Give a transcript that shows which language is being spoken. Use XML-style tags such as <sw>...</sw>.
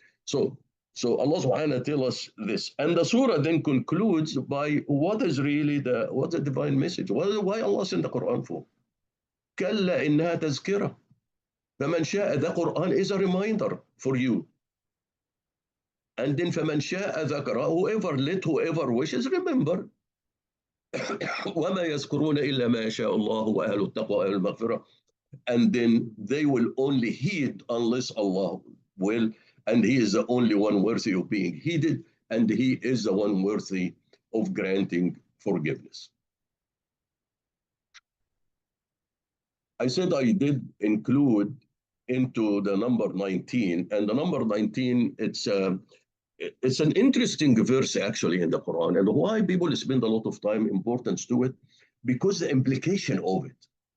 <en>So so Allah subhanahu tell us this. And the surah then concludes by what is really the divine message. Why Allah sent the Quran for?</en> <ar>كلا إنها تذكرة فمن شاء,</ar> <en>the Quran is a reminder for you. And then</en> <ar>فمن شاء ذكر,</ar> <en>whoever wishes, remember.</en> <ar>وما يذكرون إلا ما شاء الله وأهل التقوى وأهل المغفرة.</ar> <en>And then they will only heed unless Allah will, and He is the only one worthy of being heeded, and He is the one worthy of granting forgiveness. I said I did include into the number 19, and the number 19, it's an interesting verse actually in the Quran, and why people spend a lot of time importance to it, because the implication of it.</en>